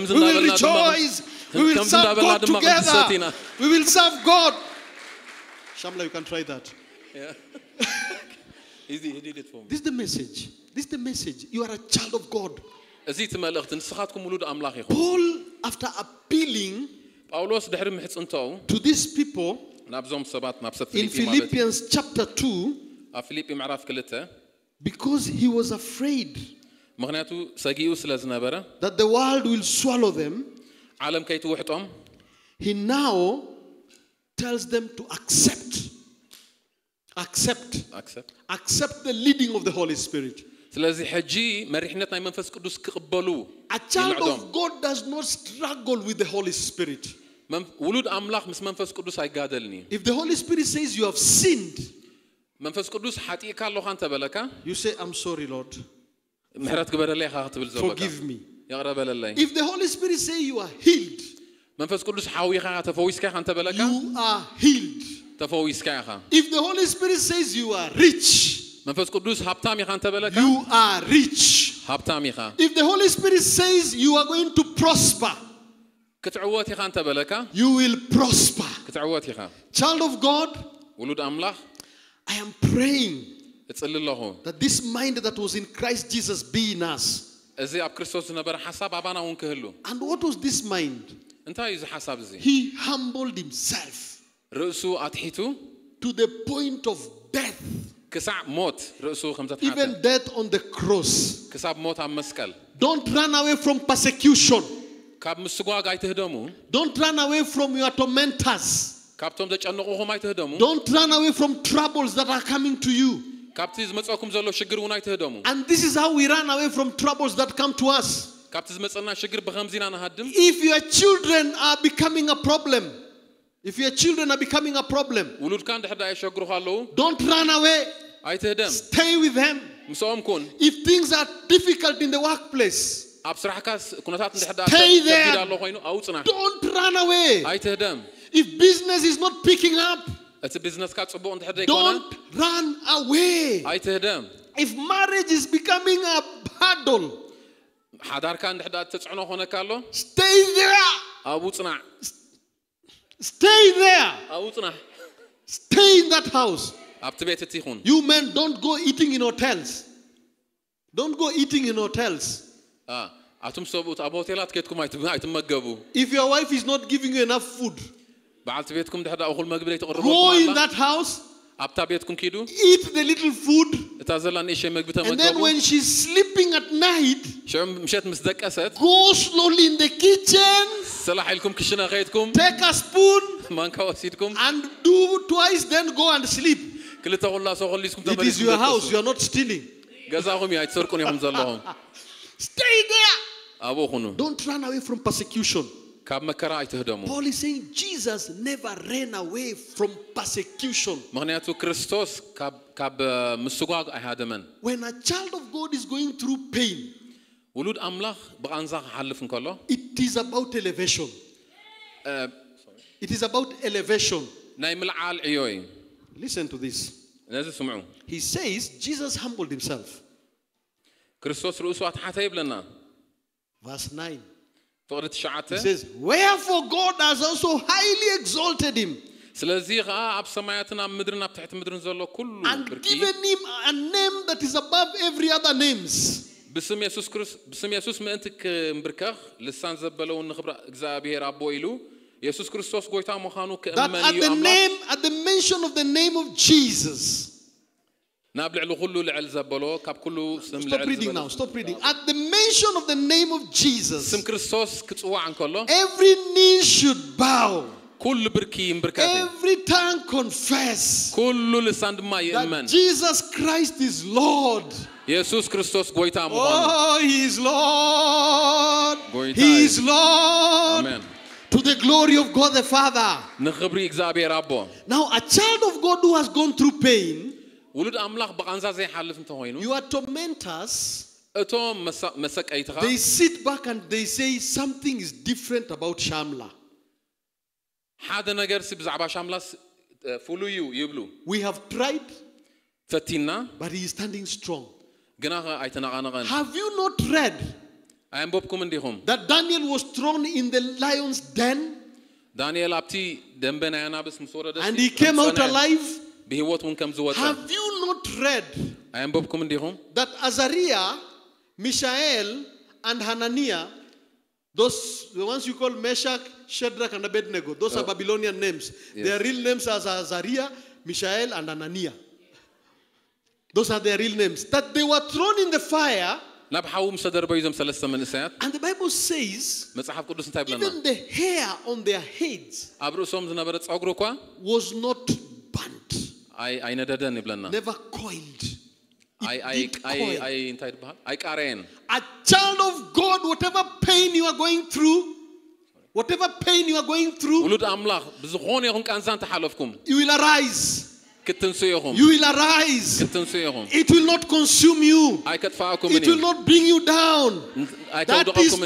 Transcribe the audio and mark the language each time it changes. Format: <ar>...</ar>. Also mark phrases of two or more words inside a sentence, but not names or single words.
<en>Comes We will in rejoice. We will Comes serve in God Dabala together. Satina. We will serve God. Shamla, you can try that. Yeah. He did it for me. This is the message. This is the message. You are a child of God.</en> <ti>እዚ እቲ መልእኽቲ ንስኻትኩም ውሉድ ኣምላኽ ኢኹም</ti> <en>Paul, after appealing</en> <ti>ጳውሎስ ድሕሪ ምሕፅንተው</ti> <en>to these people</en> <ti>ናብዞም ሰባት ናብ ሰብ</ti> <en>in</en> <ti>ፊልጵ ማለት</ti> <en>Philippians chapter 2,</en> <ti>ኣብ ፊልጵ ምዕራፍ 2</ti> <en>because he was afraid</en> <ti>ምክንያቱ ሰጊኡ ስለ ዝነበረ</ti> <en>that the world will swallow them,</en> <ti>ዓለም ከይትውሕጦም</ti> <en>he now tells them to accept the leading of the Holy Spirit.</en> <ti>ስለዚህ ሕጂ መሪሕነት ናይ መንፈስ ቅዱስ ክቕበሉ</ti> <en>A child of God does not struggle with the Holy Spirit.</en> <ti>ውሉድ ኣምላኽ ምስ መንፈስ ቅዱስ ኣይጋደልኒ</ti> <en>If the Holy Spirit says you have sinned,</en> <ti>መንፈስ ቅዱስ ሓጢእካ ኣለኻ እንተበለካ</ti> <en>you say, I'm sorry, Lord.</en> <ti>ምሕረት ግበረለይ ኢኻ ክትብል ዘለካ</ti> <en>Forgive me.</en> <ti>ይቕረበለለይ</ti> <en>If the Holy Spirit says you are healed,</en> <ti>መንፈስ ቅዱስ ሓዊኻ ተፈዊስካ ካንተ በለካ</ti> <en>you are healed.</en> <ti>ተፈዊስካ ኢኻ</ti> <en>If the Holy Spirit says you are rich,</en> <ti>መንፈስ ቅዱስ ሃብታም ኢኻ አንተ በለካ</ti> <en>you are rich.</en> <ti>ሃብታም ኢኻ</ti> <en>If the Holy Spirit says you are going to prosper,</en> <ti>ክትዕወት ኢኻ አንተ በለካ</ti> <en>you will prosper.</en> <ti>ክትዕወት ኢኻ</ti> <en>Child of God,</en> <ti>ውሉድ አምላኽ</ti> <en>I am praying</en> <ti>እጽልለኹ</ti> <en>that this mind that was in Christ Jesus be in us.</en> <ti>እዚ ኣብ ክርስቶስ ዝነበረ ሓሳብ ኣባና እውን ክህሉ</ti> <en>And what was this mind?</en> <ti>እንታይ እዩ ሓሳብ እዚ</ti> <en>He humbled himself</en> <ti>ርእሱ ኣትሒቱ</ti> <en>to the point of death,</en> <ti>ክሳዕ ሞት ርእሱ ከም ዘትሓተ</ti> <en>even death on the cross.</en> <ti>ክሳብ ሞት ኣብ መስቀል</ti> <en>Don't run away from persecution.</en> <ti>ካብ ምስጓግ ኣይትህደሙ</ti> <en>Don't run away from your tormentors.</en> <ti>ካብቶም ዘጨንቑኹም ኣይትህደሙ</ti> <en>Don't run away from troubles that are coming to you.</en> <ti>ካብቲ ዝመፀኩም ዘሎ ሽግር እውን ኣይትህደሙ</ti> <en>And this is how we run away from troubles that come to us.</en> <ti>ካብቲ ዝመፀና ሽግር ብኸምዚና ንሃድም</ti> <en>If your children are becoming a problem, if your children are becoming a problem,</en> <ti>ውሉድካ እንድሕር የሸግሩኻ ኣለዉ</ti> <en>don't run away.</en> <ti>ኣይትህደም</ti> <en>Stay with them.</en> <ti>ምስኦም ኩን</ti> <en>If things are difficult in the workplace,</en> <ti>ኣብ ስራሕካ ኩነታት እንድሕር</ti> <en>Stay there.</en> <ti>ከቢድ ኣሎ ኮይኑ ኣውፅና</ti> <en>don't run away.</en> <ti>ኣይትህደም</ti> <en>If business is not picking up,</en> <ti>እቲ ቢዝነስካ ጽቡቕ እንድሕር ዘይኮነ</ti> <en>don't run away.</en> <ti>ኣይትህደም</ti> <en>If marriage is becoming a hurdle,</en> <ti>ሓዳርካ እንድሕር ተጽዕኖ ኾነካ ኣሎ</ti> <en>stay there.</en> <ti>ኣብኡ ጽናዕ</ti> <en>Stay there.</en> <ti>ኣብኡ ጽናዕ</ti> <en>Stay in that house.</en> <ti>ኣብቲ ቤት እቲ ይኹን</ti> <en>You men, don't go eating in hotels. Don't go eating in hotels.</en> <ti>ኣቱም ሰብኡት ኣብ ሆቴላት ከትኩም ኣይትመገቡ</ti> <en>If your wife is not giving you enough food,</en> <ti>በዓልቲ ቤትኩም ድሕር እኹል መግቢ</ti> <en>go</en> <ti>ዘይተቕርበልኩም</ti> <en>in</en> <ti>ኣላ</ti> <en>that house,</en> <ti>ኣብታ ቤትኩም ኪዱ</ti> <en>eat the little food,</en> <ti>እታ ዘላ ንእሽተይ ምግቢ</ti> <en>and then</en> <ti>ተመገቡ</ti> <en>when she's sleeping at night,</en> <ti>ሽዑ ምሸት ምስ ደቀሰት</ti> <en>go slowly in the kitchen,</en> <ti>ስላሕ ኢልኩም ክሽነ ኸይድኩም</ti> <en>take a spoon,</en> <ti>ማንካ ወሲድኩም</ti> <en>and do twice, then go and sleep.</en> <ti>ክልተ ኹላሶ ኸሊስኩም</ti> <en>It is your house, you are not stealing.</en> <ti>ገዛኹም እዩ ኣይትሰርቁን ኢኹም ዘለኹም</ti> <en>Stay there.</en> <ti>ኣብኡ ኹኑ</ti> <en>Don't run away from persecution.</en> <ti>ካብ መከራ ኣይትህደሙ</ti> <en>Paul is saying Jesus never ran away from persecution.</en> <ti>ምክንያቱ ክርስቶስ ካብ ምስጓግ ኣይሃደመን</ti> <en>When a child of God is going through pain,</en> <ti>ውሉድ ኣምላኽ ብቓንዛ ክሓልፍ እንከሎ</ti> <en>it is about elevation. It is about elevation.</en> <ti>ናይ ምልዓል ዕዮ እዩ</ti> <en>Listen to this.</en> <ti>ነዚ ስምዑ</ti> <en>He says Jesus humbled himself.</en> <ti>ክርስቶስ ርእሱ ኣትሓተ ይብለና</ti> <en>Verse 9.</en> <ti>ፍቕሪ</ti> <en>He</en> <ti>ትሽዓተ</ti> <en>says, wherefore God has also highly exalted him</en> <ti>ስለዚ ከዓ ኣብ ሰማያትን ኣብ ምድርን ኣብ ትሕቲ ምድርን ዘሎ ኩሉ</ti> <en>and</en> <ti>ብርኪ</ti> <en>given him a name that is above every other names.</en> <ti>ብስም ኢየሱስ ምእንቲ ክምብርከኽ ልሳን ዘበለውን ንኽብራ እግዚአብሔር ኣቦ ኢሉ ኢየሱስ ክርስቶስ ጎይታ ምዃኑ</ti> <en>That</en> <ti>ክእመን እዩ ኣምላኽ</ti> <en>at the mention of the name of Jesus.</en> <ti>ናብ ልዕሊ ኩሉ ልዕል ዘበሎ ካብ ኩሉ ስም</ti> <en>Stop</en> <ti>ልዕል</ti> <en>reading</en> <ti>ዘበሎ</ti> <en>now. Stop reading. At the mention of the name of Jesus,</en> <ti>ስም ክርስቶስ ክጽዋዕ እንከሎ</ti> <en>every knee should bow,</en> <ti>ኩሉ ብርኪ ይምብርከት</ti> <en>every tongue confess</en> <ti>ኩሉ ልሳን ድማ ይእመን</ti> <en>that Jesus Christ is Lord.</en> <ti>ኢየሱስ ክርስቶስ ጎይታ ምዃኑ</ti> <en>Oh, He is Lord.</en> <ti>ጎይታ</ti> <en>He</en> <ti>እዩ።</ti> <en>is Lord.</en> <ti>አሜን</ti> <en>To the glory of God the Father.</en> <ti>ንኽብሪ እግዚአብሔር ኣቦ</ti> <en>Now, a child of God who has gone through pain,</en> <ti>ውሉድ ኣምላኽ ብቓንዛ ዘይሓልፍ እንተኾይኑ</ti> <en>your tormentors,</en> <ti>እቶም መሰቀይትኻ</ti> <en>they sit back and they say something is different about Shamla.</en> <ti>ሓደ ነገር ብዛዕባ ሻምላስ ፍሉይ እዩ ይብሉ</ti> <en>We have tried,</en> <ti>ፈቲና</ti> <en>but he is standing strong.</en> <ti>ግና ኣይተነቓነቐን</ti> <en>Have you not read</en> <ti>ኣየንበብኩም እንዲኹም</ti> <en>that Daniel was thrown in the lion's den</en> <ti>ዳንኤል ኣብቲ ደንበ ናይ ኣናብስ ምስ ወረደ</ti> <en>and he came out alive?</en> <ti>ብህይወት እውን ከም ዝወፀ</ti> <en>Have you not read</en> <ti>ኣየንበብኩም እንዲኹም</ti> <en>that Azariah, Mishael, and Hananiah, those the ones you call Meshach, Shadrach, and Abednego, those are Babylonian names. Yes. Their real names are Azariah, Mishael, and Hananiah. Those are their real names. That they were thrown in the fire.</en> <ti>ናብ ሓዊ ምስ ተደርበዩ እዞም ሰለስተ መንእሰያት</ti> <en>And the Bible says</en> <ti>መጽሓፍ ቅዱስ እንታይ ብለና</ti> <en>even the hair on their heads</en> <ti>ኣብ ርእሶም ዝነበረ ፀጉሪ እኳ</ti> <en>was not burnt,</en> <ti>ኣይነደደን ይብለና</ti> <en>never coiled.</en> <ti>እንታይ ይባሃል ኣይቃረየን</ti> <en>A child of God, whatever pain you are going through,</en> <ti>ውሉድ ኣምላኽ ብዝኾነ ይኹን ቃንዛ እንተሓለፍኩም</ti> <en>you will arise.</en> <ti>ክትንሱ ኢኹም</ti> <en>You will arise.</en> <ti>ክትንሱ ኢኹም</ti> <en>It will not consume you.</en> <ti>ኣይከጥፋኣኩምን</ti> <en>It</en> <ti>እዩ</ti> <en>will not bring you down. That is</en>